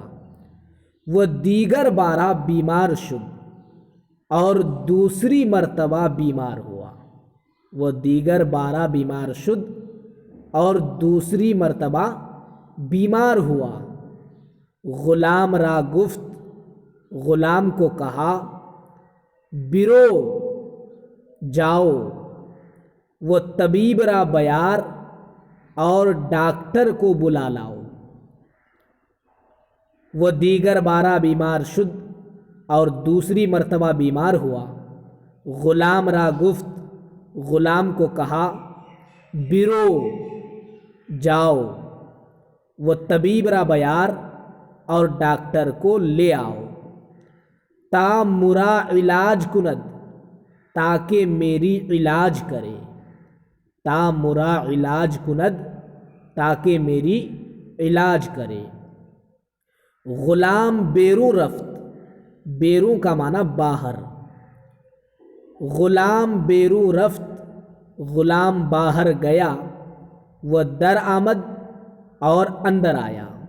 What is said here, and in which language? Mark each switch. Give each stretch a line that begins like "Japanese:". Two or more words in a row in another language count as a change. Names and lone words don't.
Urdu: وہ
Persian: دیگر بارہ بیمار شد
Urdu: اور دوسری مرتبہ بیمار ہوا۔ وہ
Persian: دیگر بارہ بیمار شد
Urdu: اور دوسری مرتبہ بیمار ہوا۔
Persian: غلام را گفت،
Urdu: غلام کو کہا، برو جاؤ۔ وہ
Persian: طبیب را بیار
Urdu: اور ڈاکٹر کو بلا لاؤ۔ وہ
Persian: دیگر بارہ بیمار شد
Urdu: اور دوسری مرتبہ بیمار ہوا۔
Persian: غلام را گفت،
Urdu: غلام کو کہا، برو جاؤ۔ وہ
Persian: طبیب را بیار
Urdu: اور ڈاکٹر کو لے آؤ،
Persian: تا مرا علاج کند
Urdu: تاکہ میری علاج کرے،
Persian: تا مرا علاج کند
Urdu: تاکہ میری علاج کرے۔
Persian: غلام بیروں رفت،
Urdu: بیروں کا معنی باہر،
Persian: غلام بیروں رفت
Urdu: غلام باہر گیا، وہ
Persian: در آمد
Urdu: اور اندر آیا۔